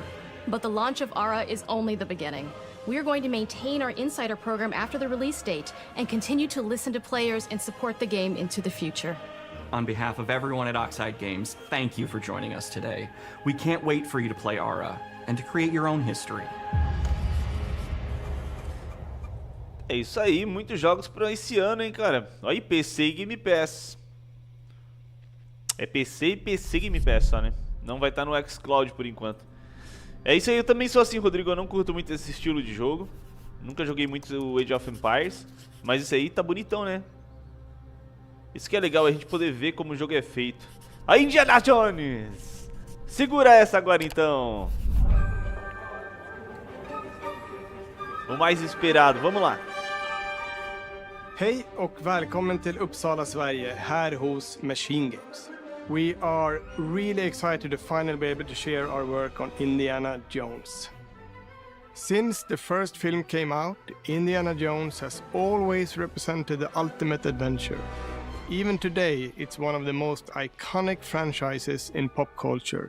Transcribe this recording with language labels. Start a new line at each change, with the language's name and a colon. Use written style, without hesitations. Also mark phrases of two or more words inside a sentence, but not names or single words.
English: But the launch of ARA is only the beginning. We're going to maintain our insider program after the release date and continue to listen to players and support the game into the future. On behalf of everyone at Oxide Games, thank you for joining us today. We can't wait for you to play ARA and to create your own history.
Portuguese: É isso aí, muitos jogos para esse ano, hein, cara. Olha aí, PC e Game Pass. É PC e PC Game Pass só, né? Não vai estar no xCloud por enquanto. É isso aí, eu também sou assim, Rodrigo. Eu não curto muito esse estilo de jogo. Nunca joguei muito o Age of Empires. Mas isso aí tá bonitão, né? Isso que é legal, a gente poder ver como o jogo é feito. A Indiana Jones! Segura essa agora então. O mais esperado, vamos lá.
Swedish: Hej och välkommen till Uppsala, Sverige, här hos Machine Games.
English: We are really excited to finally be able to share our work on Indiana Jones. Since the first film came out, Indiana Jones has always represented the ultimate adventure. Even today, it's one of the most iconic franchises in pop culture.